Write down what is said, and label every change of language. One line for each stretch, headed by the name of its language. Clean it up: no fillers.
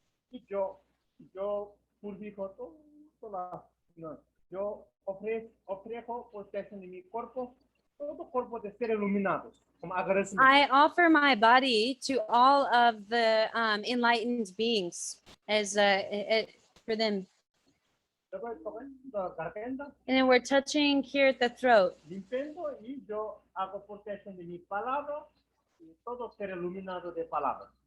Spanish: Y yo purifico no, yo ofrezco protección de mi cuerpo, todo cuerpo de ser iluminados, como agradecimiento.
English: I offer my body to all of the enlightened beings as for them.
Spanish: Después toco la garganta,
English: And then we're touching here at the throat.
Spanish: limpiando y yo hago protección de mi palabra y todo ser iluminado de palabra.